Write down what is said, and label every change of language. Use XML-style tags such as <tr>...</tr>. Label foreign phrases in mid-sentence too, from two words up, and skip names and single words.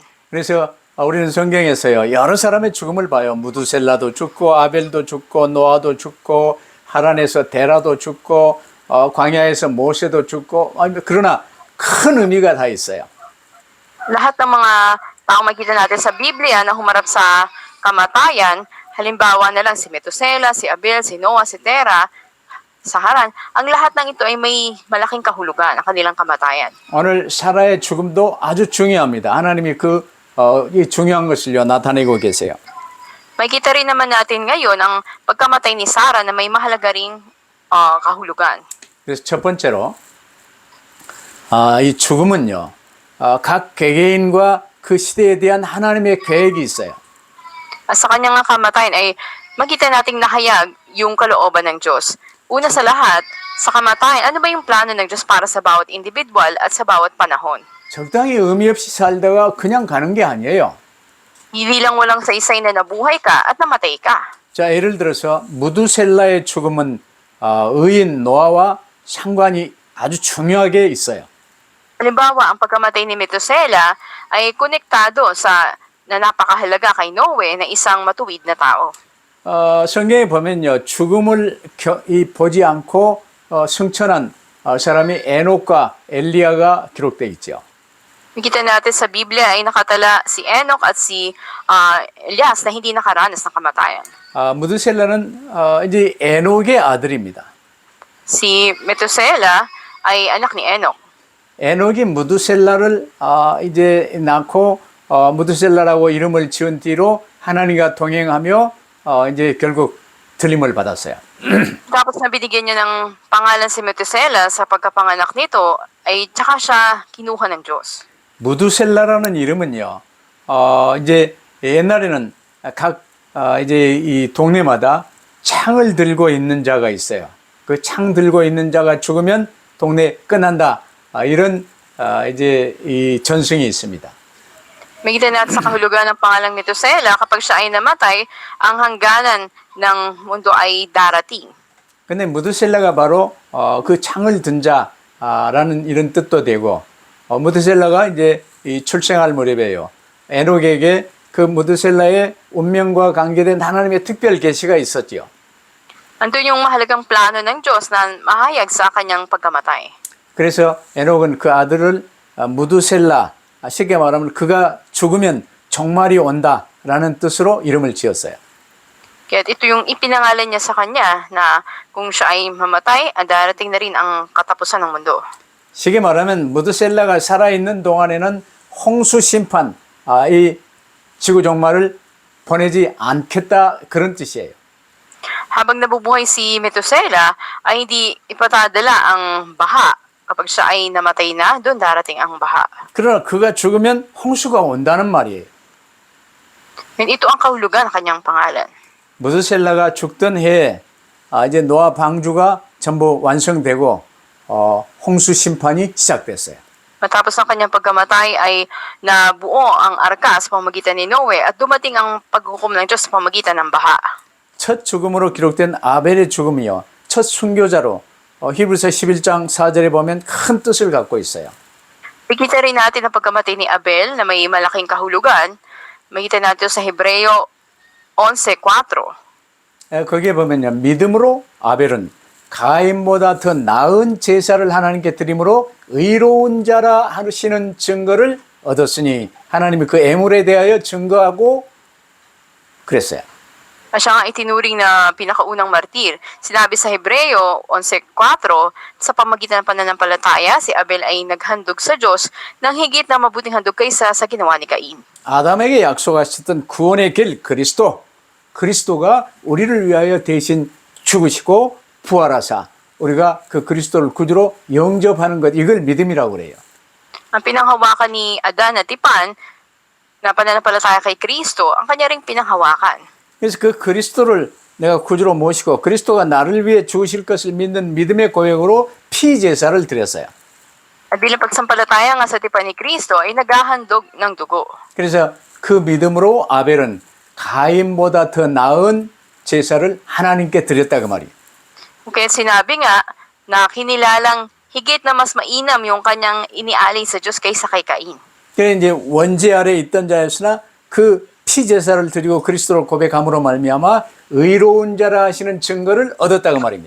<ko>그래서 우리는 성경에서요 여러 사람의 죽음을 봐요. 무두셀라도 죽고 아벨도 죽고 노아도 죽고 하란에서 데라도 죽고 광야에서 모세도 죽고 그러나 큰 의미가 다 있어요.</ko> <tl>Lahat ng mga tao makikita natin sa Biblia na humarap sa kamatayan, halimbawa na lang si Metusela, si Abel, si Noah, si Tera, sa Haran, ang lahat ng ito ay may malaking kahulugan ang kanilang kamatayan.</tl> <ko>오늘 사라의 죽음도 아주 중요합니다. 하나님이 이 중요한 것을요 나타내고 계세요.</ko> <tl>Makikita rin naman natin ngayon ang pagkamatay ni Sarah na may mahalaga ring kahulugan.</tl> <ko>그래서 첫 번째로 이 죽음은요 각 개개인과 그 시대에 대한 하나님의 계획이 있어요.</ko> <tl>At sa kanyang kamatayan ay makita nating nahayag yung kalooban ng Diyos. Una sa lahat, sa kamatayan, ano ba yung plano ng Diyos para sa bawat individual at sa bawat panahon?</tl> <ko>적당히 의미 없이 살다가 그냥 가는 게 아니에요.</ko> <tl>Hindi lang walang saysay na nabuhay ka at namatay ka.</tl> <ko>자, 예를 들어서 무두셀라의 죽음은 의인 노아와 상관이 아주 중요하게 있어요.</ko> <tl>Halimbawa, ang pagkamatay ni Metusela ay konektado sa na napakahalaga kay Noe na isang matuwid na tao.</tl> <ko>성경에 보면요, 죽음을 보지 않고 승천한 사람이 에녹과 엘리야가 기록되어 있죠.</ko> <tl>Nakita natin sa Biblia ay nakatala si Enoch at si Elias na hindi nakaranas ng kamatayan.</tl> <ko>무드셀라는 이제 에녹의 아들입니다.</ko> <tl>Si Metusela ay anak ni Enoch.</tl> <ko>에녹이 무드셀라를 이제 낳고 무드셀라라고 이름을 지은 뒤로 하나님과 동행하며 이제 결국 들림을 받았어요.</ko> <tl>Tapos na binigyan niya ng pangalan si Metusela sa pagkapanganak nito ay tsaka siya kinuha ng Diyos.</tl> <ko>무드셀라라는 이름은요. 이제 옛날에는 각 이제 이 동네마다 창을 들고 있는 자가 있어요. 그 창 들고 있는 자가 죽으면 동네 끝난다. 이런 이제 이 전승이 있습니다.</ko> <tl>Makita natin sa kahulugan ng pangalang Metusela, kapag siya ay namatay, ang hangganan ng mundo ay darating.</tl> <ko>근데 무드셀라가 바로 그 창을 든 자라는 이런 뜻도 되고, 무드셀라가 이제 이 출생할 무렵에요. 에녹에게 그 무드셀라의 운명과 관계된 하나님의 특별 계시가 있었지요.</ko> <tl>Andun yung mahalagang plano ng Diyos na mahayag sa kanyang pagkamatay.</tl> <ko>그래서 에녹은 그 아들을 무드셀라, 쉽게 말하면 그가 죽으면 종말이 온다라는 뜻으로 이름을 지었어요.</ko> <tl>Kaya ito yung ipinangalan niya sa kanya na kung siya ay mamatay, darating na rin ang katapusan ng mundo.</tl> <ko>쉽게 말하면 무드셀라가 살아있는 동안에는 홍수 심판, 이 지구 종말을 보내지 않겠다 그런 뜻이에요.</ko> <tl>Habang nabubuhay si Metusela, ay hindi ipatadala ang baha. Kapag siya ay namatay na, doon darating ang baha.</tl> <ko>그러나 그가 죽으면 홍수가 온다는 말이에요.</ko> <tl>And ito ang kahulugan ng kanyang pangalan.</tl> <ko>무드셀라가 죽던 해에 이제 노아 방주가 전부 완성되고 홍수 심판이 시작됐어요.</ko> <tl>Matapos ng kanyang pagkamatay ay nabuo ang arka sa pamamagitan ni Noe at dumating ang paghukom ng Diyos sa pamamagitan ng baha.</tl> <ko>첫 죽음으로 기록된 아벨의 죽음이요. 첫 순교자로 히브리서 11장 4절에 보면 큰 뜻을 갖고 있어요.</ko> <tl>Nakita rin natin ang pagkamatay ni Abel na may malaking kahulugan. Makita natin sa Hebreo 11:4.</tl> <ko>거기에 보면요. 믿음으로 아벨은 가인보다 더 나은 제사를 하나님께 드림으로 의로운 자라 하시는 증거를 얻었으니 하나님이 그 애물에 대하여 증거하고 그랬어요.</ko> <tl>Siya nga itinuring na pinakaunang martir. Sinabi sa Hebreo 11:4, sa pamagitan ng pananampalataya, si Abel ay naghandog sa Diyos ng higit na mabuting handog kaysa sa ginawa ni Cain.</tl> <ko>아담에게 약속하셨던 구원의 길 그리스도가 우리를 위하여 대신 죽으시고 부활하사 우리가 그 그리스도를 구주로 영접하는 것, 이걸 믿음이라고 그래요.</ko> <tl>Ang pinanghawakan ni Adan at Tipan na pananampalataya kay Kristo, ang kanya ring pinanghawakan.</tl> <ko>그래서 그 그리스도를 내가 구주로 모시고 그리스도가 나를 위해 죽으실 것을 믿는 믿음의 고백으로 피제사를 드렸어요.</ko> <tl>At bilang pagsampalataya nga sa Tipan ni Kristo ay naghahandog ng dugo.</tl> <ko>그래서 그 믿음으로 아벨은 가인보다 더 나은 제사를 하나님께 드렸다 그 말이에요.</ko> <tl>Kaya sinabi nga na kinilalang higit na mas mainam yung kanyang inialay sa Diyos kaysa kay Cain.</tl> <ko>그래 이제 원죄 아래 있던 자였으나 그 피제사를 드리고 그리스도를 고백함으로 말미암아 의로운 자라 하시는 증거를 얻었다 그 말입니다.</ko>